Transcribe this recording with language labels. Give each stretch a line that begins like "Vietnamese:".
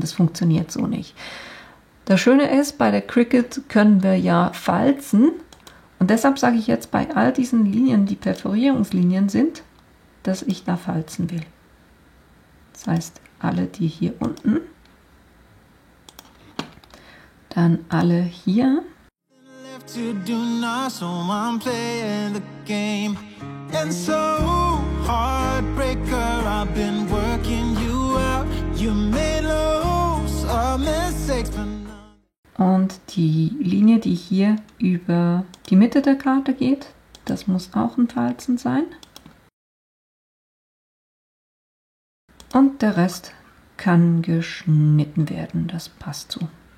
German: Das funktioniert so nicht. Das Schöne ist, bei der Cricut können wir ja falzen. Und deshalb sage ich jetzt bei all diesen Linien, die Perforierungslinien sind, dass ich da falzen will. Das heißt, alle die hier unten, dann alle hier.
English: To do now, so I'm playing the game. And so, heartbreaker, I've been working you out. You made loads of mistakes, but
German: und die Linie, die hier über die Mitte der Karte geht, das muss auch ein Falzen sein. Und der Rest kann geschnitten werden, das passt so.